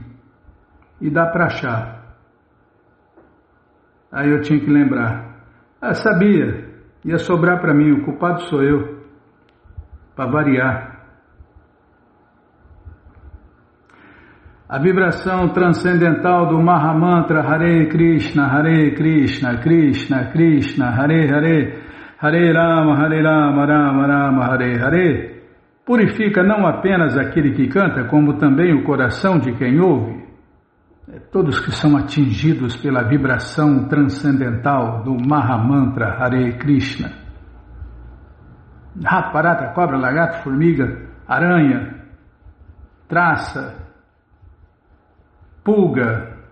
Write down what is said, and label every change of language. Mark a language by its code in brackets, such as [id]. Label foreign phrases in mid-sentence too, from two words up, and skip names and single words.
[pt] E dá para achar. Aí eu tinha que lembrar. Sabia. Ia sobrar para mim, o culpado sou eu. Para variar. A vibração transcendental do Mahamantra [sa] Hare Krishna, Krishna Krishna, Hare Hare, Hare Rama, Rama Rama, Hare Hare, [pt] purifica não apenas aquele que canta, como também o coração de quem ouve. Todos que são atingidos pela vibração transcendental do Mahamantra Hare Krishna. Rato, barata, cobra, lagarto, formiga, aranha, traça, pulga.